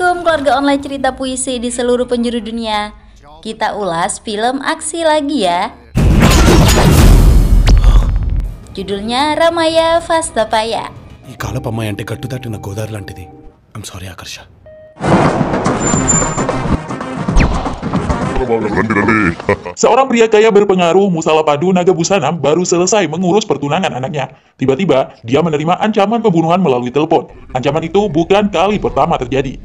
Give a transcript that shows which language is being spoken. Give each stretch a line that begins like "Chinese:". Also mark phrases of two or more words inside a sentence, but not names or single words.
Indonesian: keluarga online cerita puisi di seluruh penjuru dunia. Kita ulas film aksi lagi ya. Judulnya Ramaya Vastapaya.
Telugu: ఈ కాలపు అమ్మాయి అంటే గట్టు దాటిన గోదావరి లాంటిది.
English: I'm sorry ఆకర్ష.
Indonesian: Seorang pria kaya berpengaruh Musala Padu Nagabusanam baru selesai mengurus pertunangan anaknya. Tiba-tiba, dia menerima ancaman pembunuhan melalui telepon. Ancaman itu bukan kali pertama terjadi.